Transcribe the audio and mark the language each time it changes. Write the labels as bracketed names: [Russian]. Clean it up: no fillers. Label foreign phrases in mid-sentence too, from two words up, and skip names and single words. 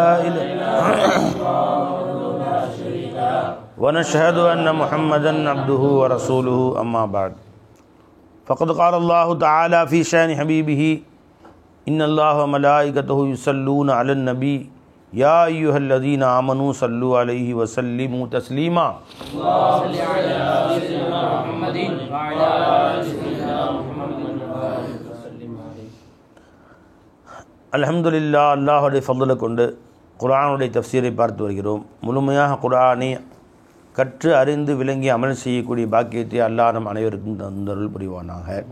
[Arabic] ونشهد أن محمدا عبده ورسوله أما بعد فقد قال الله تعالى في شأن حبيبه إن الله وملائكته يصلون على النبي يا أيها الذين آمنوا صلوا عليه وسلموا تسليما. [Tamil] அல்ஹம்துலில்லாஹ், அல்லாஹுடைய ஃபضலை கொண்டு குர்ஆனுடைய தஃப்சீரை பார்த்து வருகிறோம். முழுமையாக குர்ஆனை கற்று அறிந்து விளங்கி அமல் செய்யக்கூடிய பாக்கியத்தை அல்லாஹ் நம் அனைவருக்கும் தந்தருள் புரிவானாக.